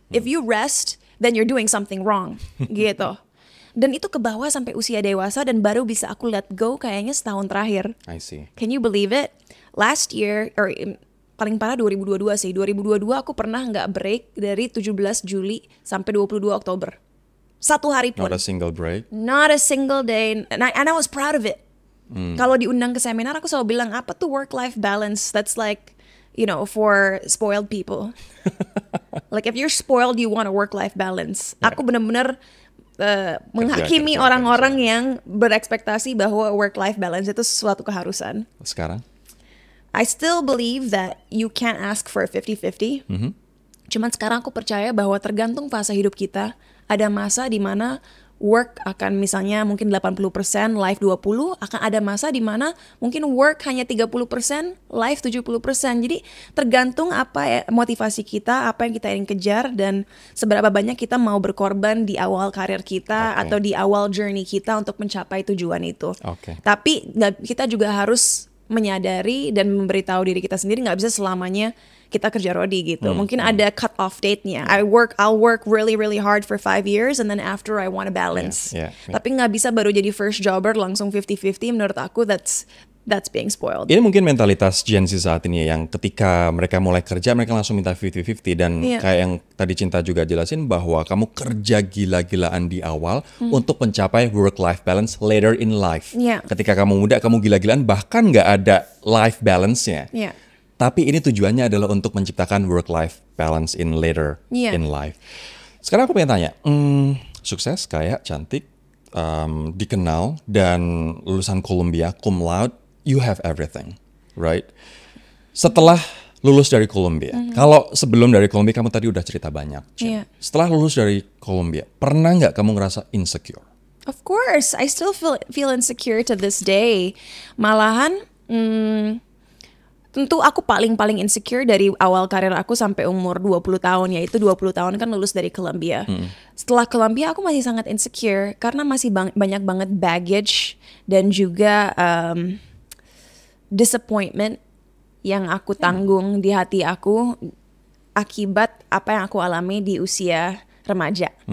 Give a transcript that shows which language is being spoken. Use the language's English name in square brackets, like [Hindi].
[English] If you rest, then you're doing something wrong. [Indonesian] Gitu. Dan itu ke bawah sampai usia dewasa dan baru bisa aku [English] let go [Indonesian] kayaknya setahun terakhir. [English] I see. Can you believe it? Last year, [Indonesian] paling parah 2022 sih. 2022 aku pernah nggak break dari 17 Juli sampai 22 Oktober. Satu hari pun. [English] Not a single break. Not a single day. And I was proud of it. [Indonesian] Kalau diundang ke seminar aku selalu bilang, apa tuh work-life balance? [English] That's like, you know, for spoiled people. Like if you're spoiled, you want a work-life balance. [Indonesian] Aku benar-benar menghakimi orang-orang yang berekspektasi bahwa work-life balance itu sesuatu keharusan. Sekarang? [English] I still believe that you can't ask for a 50-50. [Indonesian] Cuman sekarang aku percaya bahwa tergantung fase hidup kita, ada masa di mana work akan misalnya mungkin 80%, life 20%, akan ada masa di mana mungkin work hanya 30%, life 70%. Jadi tergantung apa motivasi kita, apa yang kita ingin kejar dan seberapa banyak kita mau berkorban di awal karir kita atau di awal journey kita untuk mencapai tujuan itu. Tapi kita juga harus menyadari dan memberitahu diri kita sendiri nggak bisa selamanya kita kerja Rodi gitu. Mungkin ada cut off date-nya. [English] I'll work really hard for 5 years and then after I want to balance. [Indonesian] Tapi nggak bisa baru jadi first jobber langsung 50-50. Menurut aku [English] that's being spoiled. [Indonesian] Ini mungkin mentalitas Gen Z saat ini yang ketika mereka mulai kerja mereka langsung minta 50-50 dan kayak yang tadi Cinta juga jelasin bahwa kamu kerja gila-gilaan di awal untuk mencapai work-life balance [English] later in life. [Indonesian] Ketika kamu muda kamu gila-gilaan bahkan nggak ada life balance-nya. Tapi ini tujuannya adalah untuk menciptakan work-life balance [English] in later in life. [Indonesian] Sekarang aku pengen tanya, sukses, kaya, cantik, dikenal, dan lulusan Columbia, cum laude, [English] you have everything, right? [Indonesian] Setelah lulus dari Columbia, kalau sebelum dari Columbia kamu tadi udah cerita banyak. Setelah lulus dari Columbia, pernah nggak kamu ngerasa insecure? [English] Of course, I still feel insecure to this day. [Indonesian] Malahan, tentu aku paling insecure dari awal karir aku sampai umur 20 tahun, yaitu 20 tahun kan lulus dari Columbia. Setelah Columbia aku masih sangat insecure karena masih banyak banget baggage dan juga disappointment yang aku tanggung di hati aku akibat apa yang aku alami di usia remaja.